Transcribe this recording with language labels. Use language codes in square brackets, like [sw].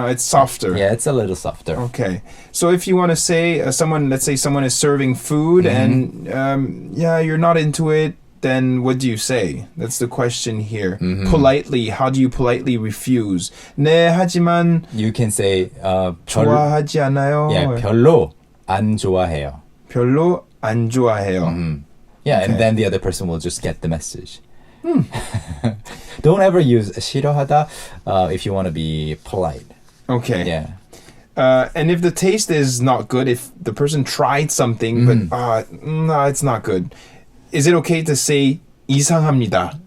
[en] it's softer. Yeah, it's a little softer. Okay, so if you want to say let's say someone is serving food and you're not into it, then what do you say? That's the question here. Politely, how do you politely refuse? [ko] 네, 하지만 [en] You can say [ko] 좋아하지 않아요. Yeah, 별로 안 좋아해요. 별로 안 좋아해요. [en] Yeah, and then the other person will just get the message. Don't ever use 싫어하다 if you want to be polite. Okay. Yeah. And if the taste is not good, if the person tried something but no, it's not good, is it okay to say 이상합니다?